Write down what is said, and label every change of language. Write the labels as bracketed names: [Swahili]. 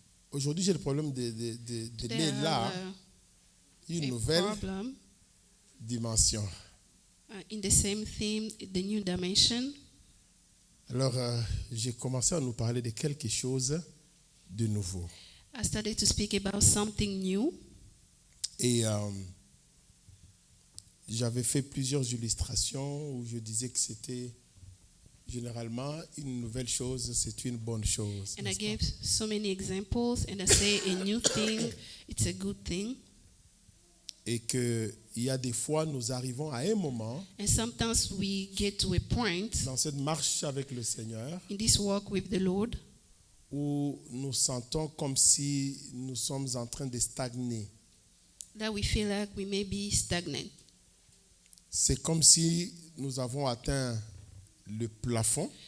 [French] aujourd'hui, j'ai le problème de lire là une nouvelle dimension. [English] In the same theme, the new dimension. [French] Alors, j'ai commencé à nous parler de quelque chose de nouveau. [English] I started to speak about something new. [French] Et j'avais fait plusieurs illustrations où je disais que c'était généralement une nouvelle chose, c'est une bonne chose. [English] And I gave so many examples, and I say a new thing, it's a good thing. [French] Et qu'il y a des fois, nous arrivons à un moment [English] And sometimes we get to a point [French] dans cette marche avec le Seigneur [English] in this walk with the Lord [French] où nous sentons comme si nous sommes en train de stagner. [English] that we feel like we may be stagnant. [French] C'est comme si nous avons atteint le plafond,